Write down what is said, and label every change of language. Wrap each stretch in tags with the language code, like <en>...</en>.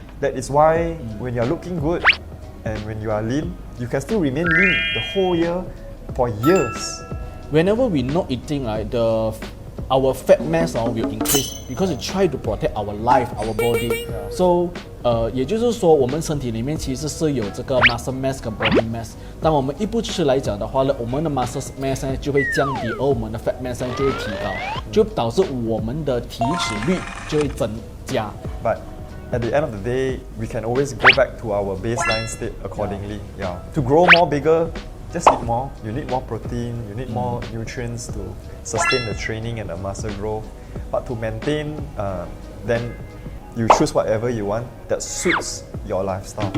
<en>That is why when you are looking good and when you are lean, you can still remain lean the whole year for years. Whenever we not eating, right, our fat mass will increase because we try to protect our life, our body.</en> <zh>So, 也就是说，我们身体里面其实是有这个 muscle mass 跟 body mass。当我们一不吃来讲的话呢，我们的 muscle mass 呢就会降低，而我们的 fat mass 呢就会提高，就导致我们的体脂率就会增加。</zh> <en>But at the end of the day, we can always go back to our baseline state accordingly. Yeah. To grow more bigger, just eat more. You need more protein, you need more nutrients to sustain the training and the muscle growth. But to maintain, then you choose whatever you want that suits your lifestyle.</en>